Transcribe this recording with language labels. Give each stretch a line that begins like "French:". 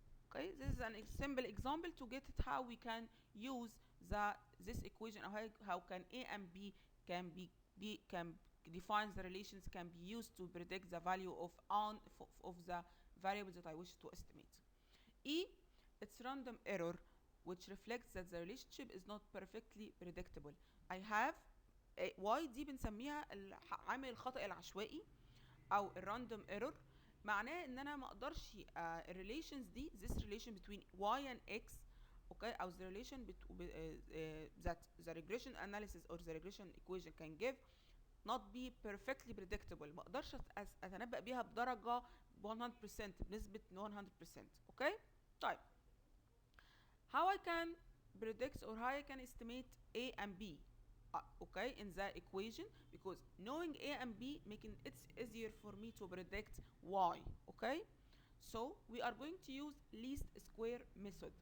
English: Okay, this is a simple example to get it how we can use this equation, or how can A and B can defines the relations, can be used to predict the value of the variables that I wish to estimate. E, it's random error, which reflects that the relationship is not perfectly predictable. I have
Arabic: Y دي بنسميها عامل الخطأ العشوائي او الراندوم ايرور. معناه ان انا ما اقدرش الريليشنز دي,
English: this relation between Y and X, okay, او the relation that the regression analysis or the regression equation can give not be perfectly predictable.
Arabic: ما اقدرش اتنبأ بيها بدرجة 100%, بنسبة 100%.
English: okay, طيب how I can predict or how I can estimate A and B, okay, in the equation, because knowing A and B making it easier for me to predict Y. Okay, so we are going to use least square method.